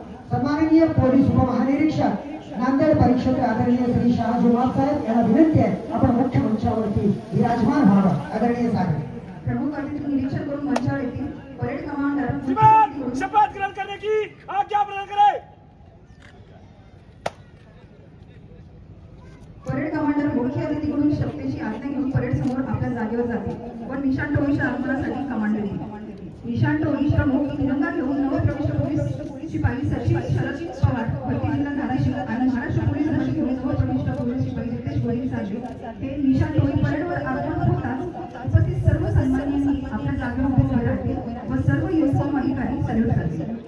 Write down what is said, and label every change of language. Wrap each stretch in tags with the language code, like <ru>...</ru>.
<mr>सम्माननीय पोलीस उपमहानिरीक्षक नांदेड परिक्षेत्र आदरणीय श्री शाहजी उमाप साहेब यांना विनंती आहे आपण मुख्य मंचावरती विराजमान व्हावं. आदरणीय साहेब प्रमुख अतिथी निरीक्षण करून मंचावर येतील. परेड कमांडर</mr> <hi>शपथ ग्रहण करने की आज्ञा प्रदान करें.</hi> <mr>परेड कमांडर मुख्य अतिथीकडून शपथेची आज्ञा घेऊन परेड समोर आपल्या जागेवर जातील व निशाण टोळीच्या आगमनासाठी कमांड देतील. निशाण टोळी प्रमुख तिरंगा घेऊन नवप्रविष्ट पोलीस शिपाई सचिव शरद पवार, भरती जिल्हा धाराशिव आणि महाराष्ट्र पोलीस ध्वज घेऊन नवप्रविष्ट पोलीस शिपाई रितेश गोविंद साजरे हे निशाण टोळी परेडवर आगमन होताच उपस्थित सर्व सन्माननीयांनी आपल्या जागेवर उभे राहतील व सर्व युनिफॉर्म अधिकारी सल्यूट करतील.</mr>